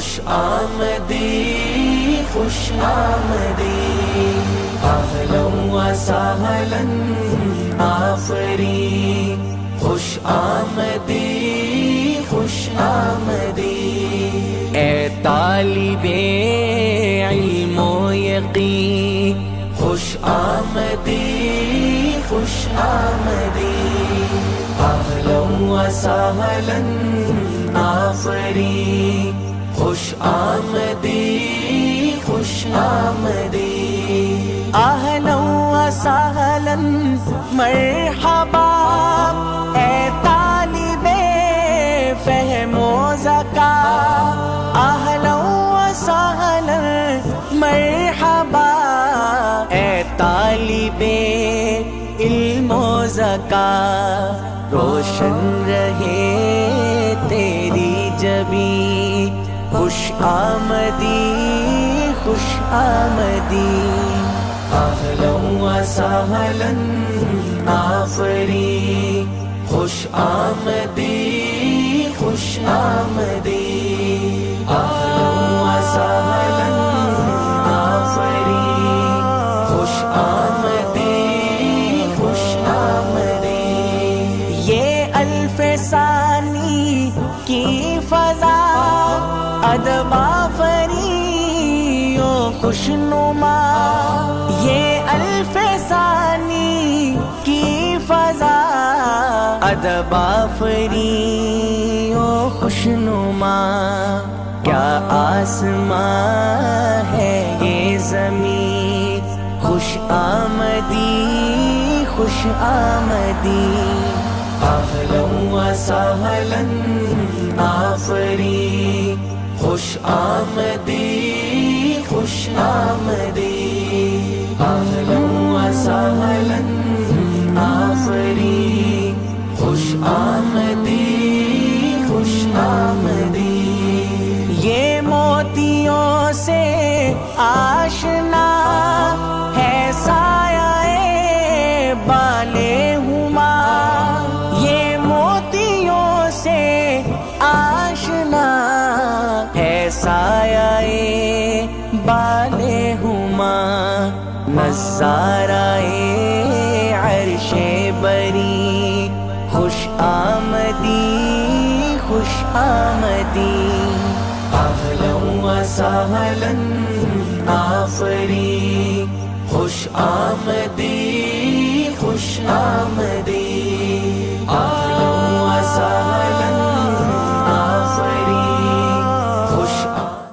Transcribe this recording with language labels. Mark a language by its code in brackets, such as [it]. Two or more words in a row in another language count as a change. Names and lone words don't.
[fa] آمدی خوش آمدی [ar] اہلا و سہلا [fa] آفرین خوش آمدی خوش آمدی اے طالب علم و یقین خوش آمدی خوش آمدی [ar] اہلا و سہلا [fa] آفرین خوش آمدی خوش آمدی [ar] اہلا و سہلا [fa] مرحبا اے طالب فہم و ذکا [ar] اہلا و سہلا [fa] مرحبا اے طالب علم و ذکا [ur] روشن رہے تیری جبیں [fa] خوش آمدی خوش آمدی [ar] اہلا و سہلا [fa] آفرین خوش آمدی خوش آمدی [ar] اہلا و سہلا [fa] آفرین خوش آمدی خوش آمدی [ur] یہ الف ثانی کی فضا ادب آفری و خوشنما یہ الف ثانی کی فضا ادب آفری و خوشنما کیا آسمان ہے یہ زمین [fa] خوش آمدی خوش آمدی [ar] اہلا و سہلا [fa] آفرین خوش آمدی خوش آمدی [ar] اہلا و سہلا [fa] آفرین خوش آمدی خوش آمدی [ur] یہ موتیوں سے آشنا ہے سایہ بالے ہما یہ موتیوں سے آشنا ہے سایہ بالے ہما [fa] نظارہ عرش بری خوش آمدی خوش آمدی [ar] اہلا و سہلا [fa] آفرین خوش آمدی خوش آمدی [ar] اہلا و سہلا [fa] آفرین خوش